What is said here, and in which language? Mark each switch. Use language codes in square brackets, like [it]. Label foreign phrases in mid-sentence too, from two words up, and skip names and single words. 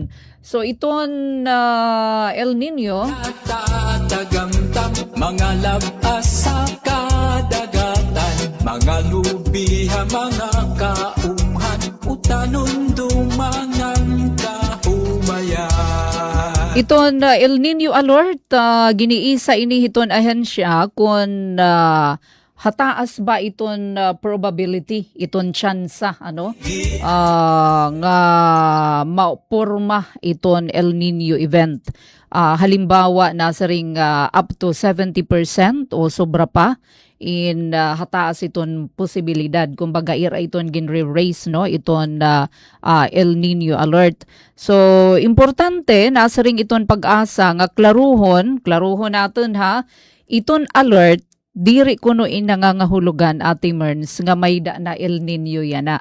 [war] So iton El Nino, mga labas sa kadagatan, mga lubiha, mga kaumhan, utanon dumangang kaumayan. Iton El Nino alert, giniisa ini hiton ahensya kung hataas ba iton probability, iton tsansa, nga maporma iton El Nino event. Halimbawa, nasa ring up to 70% o sobra pa in hataas iton posibilidad. Kumbaga, ira iton ginre-raise, no? Iton El Nino alert. So, importante, nasa ring iton pag-asa nga klaruhon natin ha, iton alert, diri kuno nangangahulugan Ate Merns nga may da na El Nino yana.